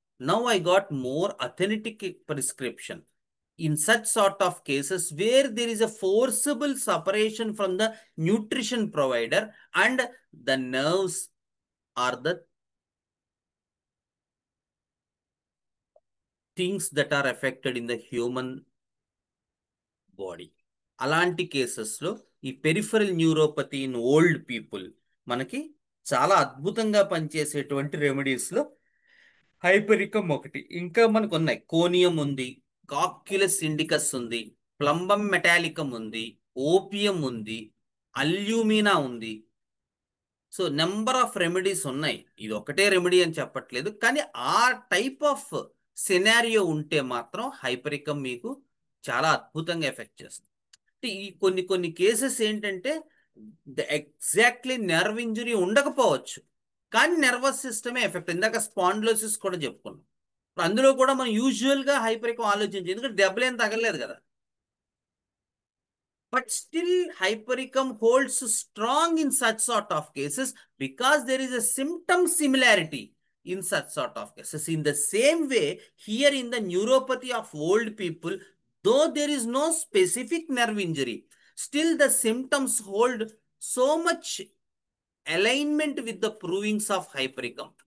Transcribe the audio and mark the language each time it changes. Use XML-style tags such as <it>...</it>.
<en>Now I got more authentic prescription in such sort of cases where there is a forcible separation from the nutrition provider and the nerves are the things that are affected in the human body.</en> <te>అలాంటి కేసెస్లో ఈ</te> <en>peripheral neuropathy in old people</en> <te>మనకి చాలా అద్భుతంగా పనిచేసేటువంటి రెమెడీస్లో హైపరికం ఒకటి. ఇంకా మనకు ఉన్నాయి, కోనియం ఉంది, కాక్యులస్ ఇండికస్ ఉంది, ప్లంబం మెటాలికం ఉంది, ఓపియం ఉంది, అల్యూమినా ఉంది. సో</te> <en>number of remedies</en> <te>ఉన్నాయి. ఇది ఒకటే రెమెడీ అని చెప్పట్లేదు, కానీ ఆ</te> <en>type of scenario</en> <te>ఉంటే మాత్రం హైపరికం మీకు చాలా అద్భుతంగా ఎఫెక్ట్ చేస్తుంది. అంటే ఈ కొన్ని కేసెస్ ఏంటంటే ఎగ్జాక్ట్లీ నర్వ్ ఇంజురీ ఉండకపోవచ్చు, కానీ నర్వస్ సిస్టమే ఎఫెక్ట్. ఇందాక స్పాండిలోసిస్ కూడా చెప్పుకున్నాం. అందులో కూడా మనం యూజువల్గా హైపరికం ఆలోచించి, ఎందుకంటే దెబ్బలేం తగలేదు కదా.</te> <en>But still hypericum holds strong in such sort of cases because there is a symptom similarity in such sort of cases. In the same way, here in the neuropathy of old people, though there is no specific nerve injury, still the symptoms hold so much alignment with the provings of hypericum.</en>